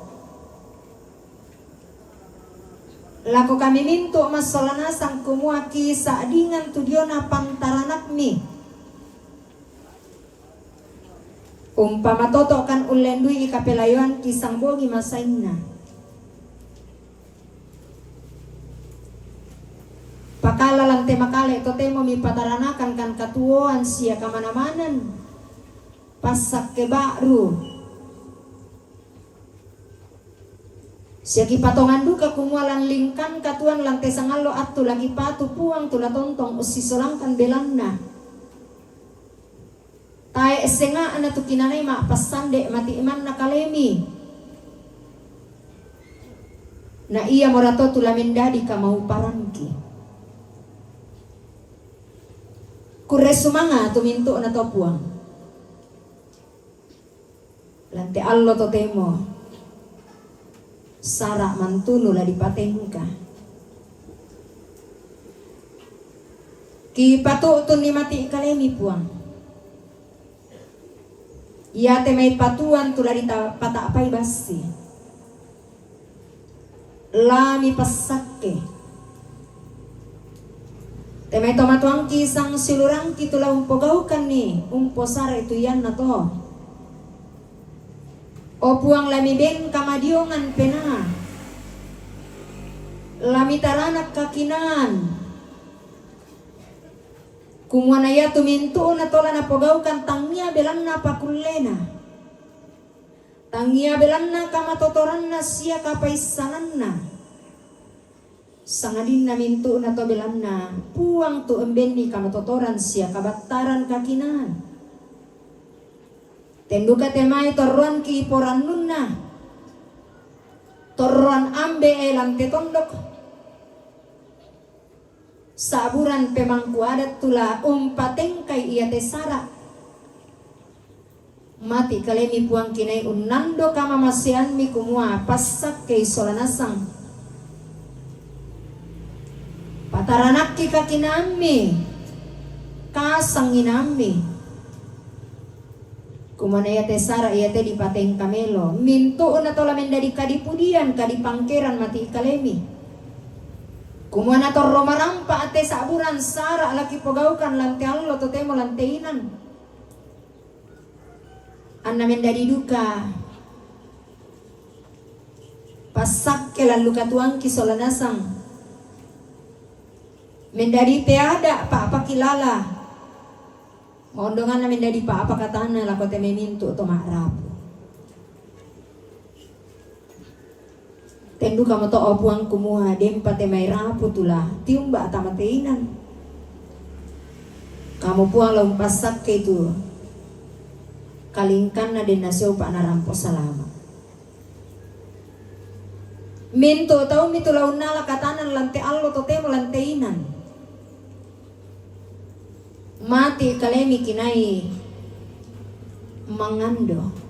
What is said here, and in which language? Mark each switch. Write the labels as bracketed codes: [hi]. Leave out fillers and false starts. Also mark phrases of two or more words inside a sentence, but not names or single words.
[sda] lako kami mintu masolana sang kumuaki saadingan tu diona pantaranak mi umpama toto kan ulendui ikapelayuan kisang bogi masaina pakala lante makale totemo mi pataranakan kan katuoan sia kamana-manan pasak ke baru Siaki patongan duka kumualan lingkan katuan lantai sangalo atu lagi patu puang tula tontong usisolangkan belanna. Tae esenga ana tu kinanay maapasande mati iman na kalemi. Na iya morato tula mendadi kamau parangki. Kuresumanga tuminto na to puang. Lante allo to temo. Sara mantulo la dipatengka. Ki patutun ni mati kalemi puang. Ia temai patuan tula dita patapai basi. Lami pasake. Temay tomatuang kisang silurang kitula umpogaukan ni umposara itu yan na to. O puang lami ben kamadiongan pena. Lami taranak kakinan. Kumuanaya tuminto na tola na pogaukan tangia belan na pakulena. Tangia belan na kamatotoran na siya kapaisanan na. Sangadin na minto na to belan na puang tu emben ni kamatotoran siya kabataran kakinan. Tenduka temay toruan ki poran nun na. Toruan ambe elang tetondok. Saburan pemangku adat tula umpateng kay iya tesara. Mati kalemi puang kinay unando kamamasian mi kumua pasak kay solanasang. Pataranak ki kakinami kasanginami kumanaya tesara iya te dipateng kamelo minto na to lamen dari kadipudian kadipangkeran mati kalemi kumana to romarampa ate saburan sara laki pogaukan lante allo to temo lanteinan anna men dari duka pasak ke lalu katuang kisolanasang mendadi teada pa apa kilala mondongan na mendadi pa apa katana lako te memintu to maarapu tendu kamu to opuang kumuha dempa te may rapu tula tiumba tamateinan kamu puang lompasak ke itu kalingkan na din nasyo pa narampo salama mintu tau mitulaw nala katanan lante allo to temo lanteinan mati kalemi kinai mangando